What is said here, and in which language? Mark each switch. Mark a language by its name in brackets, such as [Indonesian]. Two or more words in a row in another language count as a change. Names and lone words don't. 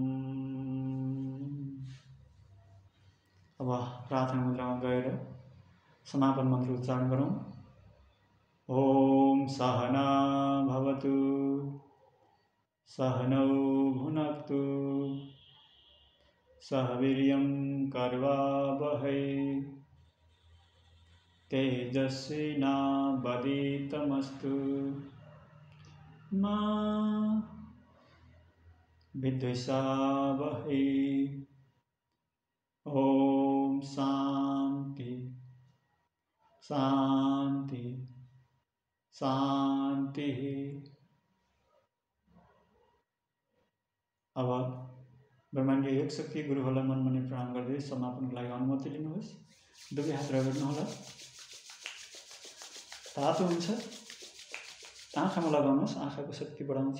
[Nepali] अब प्रार्थना मुद्रामा गएर समापन मन्त्र उच्चारण गरौँ। [Sanskrit] ओम सहना भवतु सहनौ भुनक्तु सह वीर्यं कर्वावहै तेजस्विनावधीतमस्तु मा विद्विषावहै। ओम शांति शांति शांति। [Nepali] अब ब्रह्माण्डीय योग शक्ति गुरुहरूलाई मन मनै प्रणाम गर्दै समापनको लागि अनुमति लिनुहोस्। दुवै हात रगड्नुहोला। तातो हुन्छ, आँखामा लगाउनुहोस्, आँखाको शक्ति बढाउँछ।